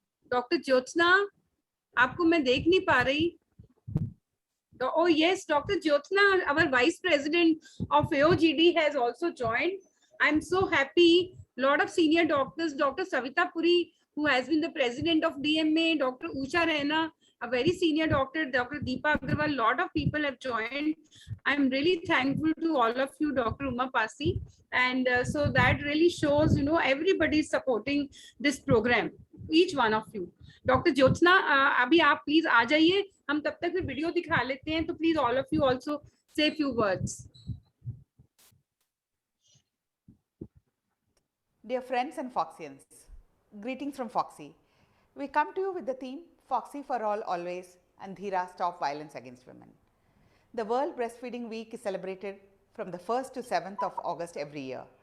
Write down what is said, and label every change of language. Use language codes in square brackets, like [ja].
[hi] Doctor Jyotsna, आपको मैं देख नहीं पा रही। [en] Oh yes, Dr. Jyotsna, our Vice President of AOGD, has also joined. I'm so happy. Lot of senior doctors, Dr. Savita Puri, who has been the president of DMA, Dr. Usha Rana, a very senior doctor, Dr. Deepa Agarwal, lot of people have joined. I'm really thankful to all of you, Dr. Uma Pasi. And so that really shows, you know, everybody is supporting this program, each one of you. [hi] Doctor Jyotsna, अभी आप please आ जाइए, हम तब तक फिर video दिखा लेते हैं। तो [en] Please all of you also say few words. Dear friends and Foxians, greetings from Foxy. We come to you with the theme Foxy for all always and Dhira Stop Violence Against Women. The World Breastfeeding Week is celebrated from the 1st to 7th of August every year.